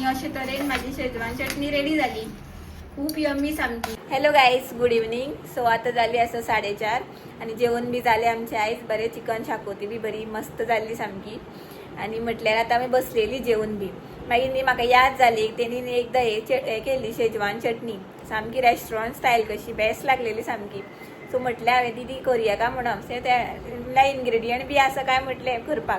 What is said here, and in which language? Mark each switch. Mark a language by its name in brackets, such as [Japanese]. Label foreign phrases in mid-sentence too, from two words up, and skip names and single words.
[Konkani] अशे तरेन माझी शेजवान चटणी रेडी झाली. खूप यम्मी सामकी. [English] hello guys, good evening. [Konkani] सो आता झाली असं 4:30 आणि जेवण बी झाले आमचे. आईज बरे चिकन शाकोती बी बरी मस्त झाली सामकी. आणि म्हटल्यार आता आम्ही बसलेली जेवण बी. मागीर न्ही म्हाका याद जाली तेणी एकदा हे केली शेजवान चटणी सामकी [English] restaurant style [Konkani] कशी बेस्ट लागलेली सामकी. सो म्हटलें हांवें दीदी करुया का म्हणून. सो त्या इन्ग्रेडियंट बी आसा काय म्हटलें करपाक.